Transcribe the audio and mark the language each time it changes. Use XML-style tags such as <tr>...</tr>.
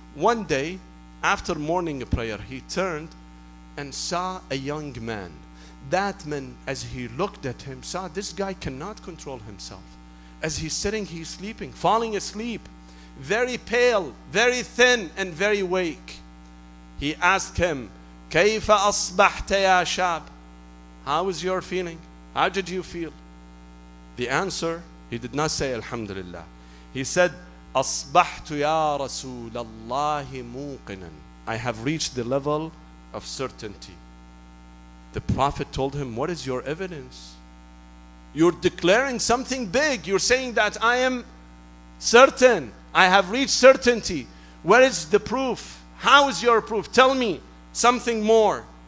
<en>One day, after morning prayer, he turned and saw a young man. That man, as he looked at him, saw this guy cannot control himself. As he's sitting, he's sleeping, falling asleep, very pale, very thin, and very weak. He asked him,</en> <ar>كيف أصبحت يا شاب?</ar> <en>How is your feeling? How did you feel? The answer, he did not say Alhamdulillah. He said,</en> <ar>أصبحت يا رسول الله موقنا.</ar> <en>I have reached the level of certainty. The Prophet told him, what is your evidence? You're declaring something big. You're saying that I am certain. I have reached certainty. Where is the proof? How is your proof? Tell me something more.</en>